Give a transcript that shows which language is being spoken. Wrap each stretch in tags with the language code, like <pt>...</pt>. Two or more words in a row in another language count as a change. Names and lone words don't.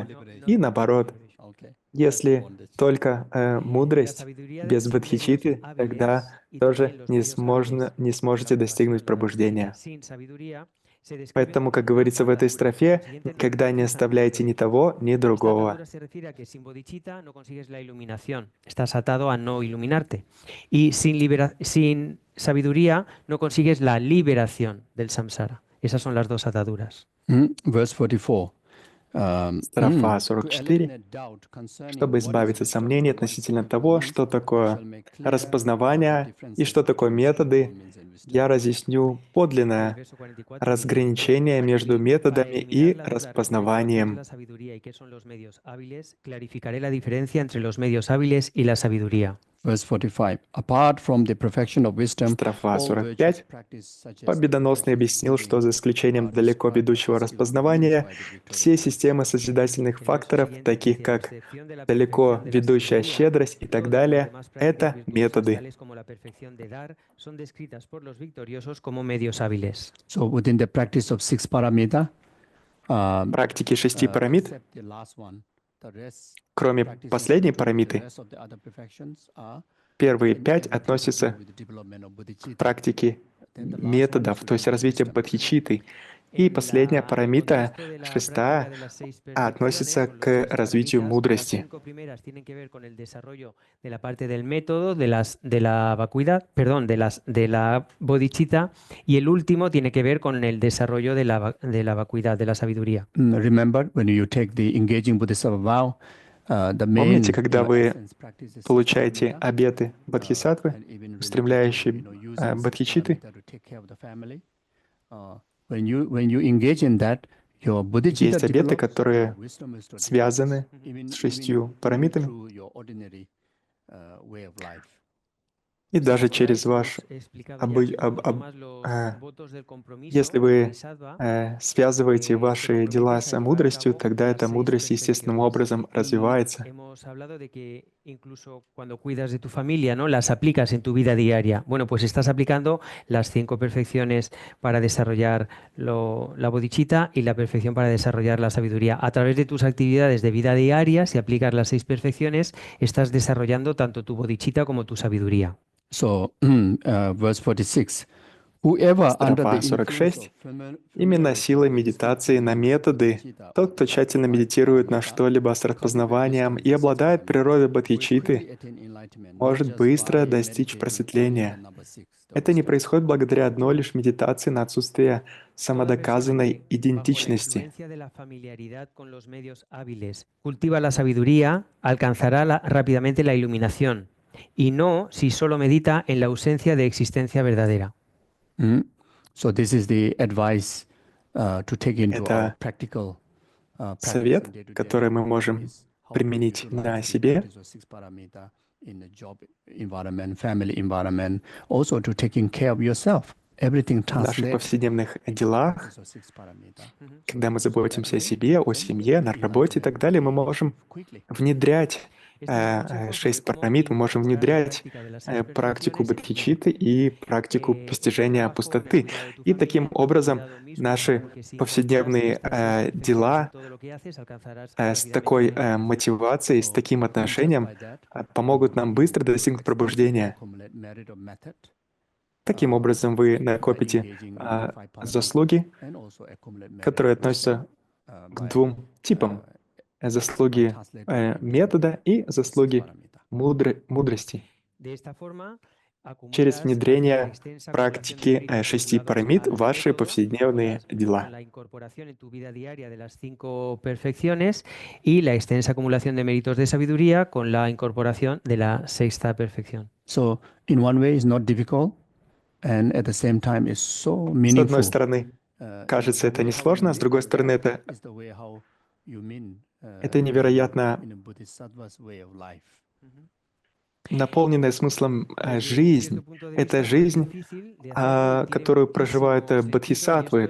<ru>И наоборот, если только мудрость без бодхичитты, тогда тоже не сможете достигнуть пробуждения. Поэтому, как говорится в этой строфе, никогда не оставляйте ни того, ни другого.</ru> <es>Estás atado a no iluminarte. Y sin sabiduría no consigues la liberación del samsara. Esas son las 2 ataduras.</es> <en>Verse 44.</en> <ru>Строфа 44. Чтобы избавиться от сомнений относительно того, что такое распознавание и что такое методы, я разъясню подлинное разграничение между методами и распознаванием.</ru> <es>Clarificaré la diferencia entre los medios hábiles y la sabiduría.</es> <en>Verse 45. Apart from the perfection of wisdom,</en> <ru>Строфа 45. Победоносно объяснил, что за исключением далеко ведущего распознавания, все системы созидательных факторов, таких как далеко ведущая щедрость и так далее, это методы.</ru> <en>So within the practice of 6 paramita,</en> <ru>Практики 6 парамид, кроме последней парамиты, первые 5 относятся к практике методов, то есть развития бодхичитты. И последняя парамита, 6-я, относится к развитию мудрости.</ru> <es>De la parte del método, de la vacuidad, perdón, de la bodhicitta, y el último tiene que ver con el desarrollo de la vacuidad, de la sabiduría.</es> <en>Remember, when you take the engaging Bodhisattva vow, the main</en> <ru>Помните, когда вы получаете обеты бодхисаттвы, устремляющие бодхичитты, есть обеты, которые связаны с 6 парамитами. И даже через</ru> <es>Hemos</es> <ru>ваш</ru> <es>explicado ya</es> <ru>обы-</ru> <es>un</es> <ru>об-</ru> <es>poquito</es> <ru>об-</ru> <es>más los</es> <ru>а,</ru> <es>votos del</es> <ru>если</ru> <es>compromiso,</es> <ru>вы</ru> <es>bodhisattva,</es> <ru>связываете</ru> <es>te</es> <ru>ваши дела</ru> <es>comprometes a</es> <ru>с</ru> <es>llevar a</es> <ru>мудростью,</ru> <es>cabo</es> <ru>тогда</ru> <es>las</es> <ru>эта</ru> <es>6</es> <ru>мудрость естественным</ru> <es>perfecciones.</es> <ru>образом</ru> <es>Y</es> <ru>развивается.</ru> <es>hemos hablado de que incluso cuando cuidas de tu familia, ¿no? Las aplicas en tu vida diaria. Bueno, pues estás aplicando las 5 perfecciones para desarrollar la bodhicitta y la perfección para desarrollar la sabiduría. A través de tus actividades de vida diaria, si aplicas las 6 perfecciones, estás desarrollando tanto tu bodhicitta como tu sabiduría.</es> <en>So, verse 46. Whoever under the</en> <ru>Строфа</ru> <en>influence</en> <ru>46.</ru> <en>of</en> <ru>Именно</ru> <en>familiarity</en> <ru>силой</ru> <en>is</en> <ru>медитации на</ru> <en>cultivating</en> <ru>методы,</ru> <en>bodhicitta</en> <ru>тот, кто тщательно</ru> <en>by</en> <ru>медитирует на</ru> <en>paramita,</en> <ru>что-либо с</ru> <en>to cultivate</en> <ru>распознаванием</ru> <en>wisdom,</en> <ru>и</ru> <en>the six</en> <ru>обладает</ru> <en>paramita,</en> <ru>природой</ru> <en>will</en> <ru>бодхичитты,</ru> <en>quickly attain enlightenment, not</en> <ru>может</ru> <en>just</en> <ru>быстро</ru> <en>by</en> <ru>достичь</ru> <en>meditating only the</en> <ru>просветления.</ru> <en>number six, the</en> <ru>Это не</ru> <en>wisdom.</en> <ru>происходит благодаря одной лишь медитации на отсутствие</ru> <es>Toda persona</es> <ru>самодоказанной</ru> <es>que, bajo la</es> <ru>идентичности.</ru> <es>influencia de la familiaridad con los medios hábiles, cultiva la sabiduría, alcanzará rápidamente la iluminación, y no si solo medita en la ausencia de existencia verdadera.</es> <en>So this is the advice to take into our</en> <ru>Это</ru> <en>practical practice</en> <ru>совет,</ru> <en>in day-to-day</en> <ru>который мы</ru> <en>life</en> <ru>можем</ru> <en>is how to</en> <ru>применить</ru> <en>utilize</en> <ru>на</ru> <en>the</en> <ru>себе,</ru> <en>practice of six paramita in the job environment, family environment, also to taking care of yourself. Everything</en> <ru>в наших</ru> <en>translates</en> <ru>повседневных</ru> <en>into the</en> <ru>делах.</ru> <en>practice of six paramita.</en> <ru>Когда мы</ru> <en>So that</en> <ru>заботимся о</ru> <en>way,</en> <ru>себе, о семье, на работе и так далее, мы можем внедрять</ru> <es>Este es un consejo</es> <ru>6</ru> <es>sobre cómo</es> <ru>парамид, мы можем</ru> <es>incorporar la</es> <ru>внедрять</ru> <es>práctica de las 6</es> <ru>практику</ru> <es>perfecciones en tu vida.</es> <ru>бодхичитты и практику</ru> <es>Un</es> <ru>постижения</ru> <es>trabajo en</es> <ru>пустоты.</ru> <es>cuidado de tu</es> <ru>И</ru> <es>familia,</es> <ru>таким</ru> <es>en</es> <ru>образом</ru> <es>cuidado mismo,</es> <ru>наши</ru> <es>que si incorporas</es> <ru>повседневные</ru> <es>estas 6 perfecciones en</es> <ru>дела</ru> <es>todo lo que haces, alcanzarás</es> <ru>с</ru> <es>rápidamente</es> <ru>такой</ru> <es>la iluminación.</es> <ru>мотивацией, с таким отношением помогут нам быстро достигнуть пробуждения. Таким образом, вы накопите заслуги, которые относятся к двум типам. Заслуги метода и заслуги мудрости.</ru> <es>De esta forma,</es> <ru>Через</ru> <es>acumulas</es> <ru>внедрение</ru> <es>extensa acumulación de</es> <ru>практики</ru> <es>méritos</es> <ru>6</ru> <es>vinculados</es> <ru>парамид в</ru> <es>al</es> <ru>ваши</ru> <es>método,</es> <ru>повседневные</ru> <es>con</es> <ru>дела.</ru> <es>la incorporación en tu vida diaria de las 5 perfecciones y la extensa acumulación de méritos de sabiduría con la incorporación de la 6ª perfección.</es> <en>So in one way, it's not difficult, and at the same time, it's so</en> <ru>С</ru> <en>meaningful.</en> <ru>одной стороны, кажется, это несложно, а с другой стороны, это невероятно наполненная смыслом жизнь. Это жизнь, которую проживают бодхисаттвы.</ru>